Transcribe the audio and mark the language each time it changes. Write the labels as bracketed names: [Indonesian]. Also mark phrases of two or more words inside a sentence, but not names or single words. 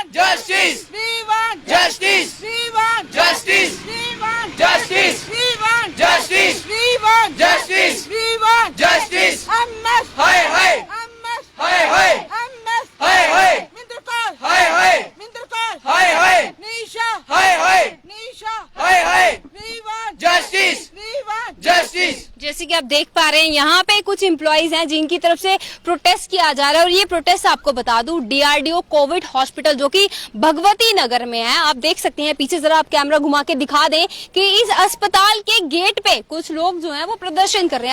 [English] Justice. We want justice. We want justice. We want justice. We want justice. We want justice. We want justice. MS. Hi hi. MS. Hi hi. MS. Hi hi. Minderkar. Hi hi. Minderkar. Hi hi. Nisha. Hi hi. Nisha. Hi hi. We want justice. We want justice. [Hindi] जैसे कि आप देख पा रहे हैं यहाँ पे कुछ एम्प्लॉइज हैं जिनकी तरफ से प्रोटेस्ट किया जा रहा है और ये प्रोटेस्ट आपको बता दूं डीआरडीओ कोविड हॉस्पिटल जो कि भगवती नगर में है। आप देख सकते हैं पीछे जरा आप कैमरा घुमा के दिखा दें कि इस अस्पताल के गेट पे कुछ लोग जो हैं वो प्रदर्शन कर रहे हैं।